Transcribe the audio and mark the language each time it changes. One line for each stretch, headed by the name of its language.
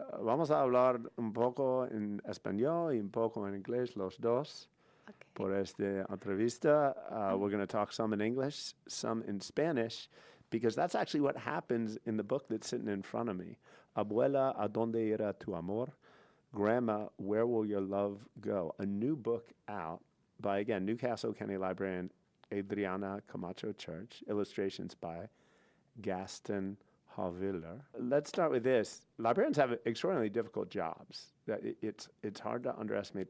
Spanish: Vamos a hablar un poco en español y un poco en inglés, los dos.
English: Okay.
Spanish: Por esta entrevista,
English: we're going to talk some in English, some in Spanish, because that's actually what happens in the book that's sitting in front of me.
Spanish: Abuela, ¿a dónde irá tu amor?
English: Grandma, where will your love go? A new book out by, again, Newcastle County librarian Adriana Camacho-Church, illustrations by Gaston Haviller. Let's start with this. Librarians have extraordinarily difficult jobs. It's hard to underestimate.